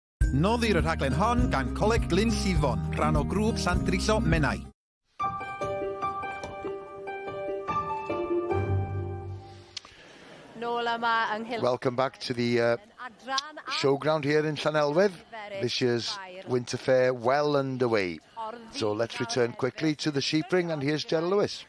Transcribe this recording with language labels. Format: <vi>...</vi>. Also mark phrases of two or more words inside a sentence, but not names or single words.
<cy>Noddir y rhaglen hon gan Coleg Glyn Llifon, rhan o grŵp Santriso Menai.</cy> <en>Welcome back to the showground here in Llanelwedd. This year's Winter Ffair well underway. So let's return quickly to the sheep ring, and here's Gerald Lewis.</en>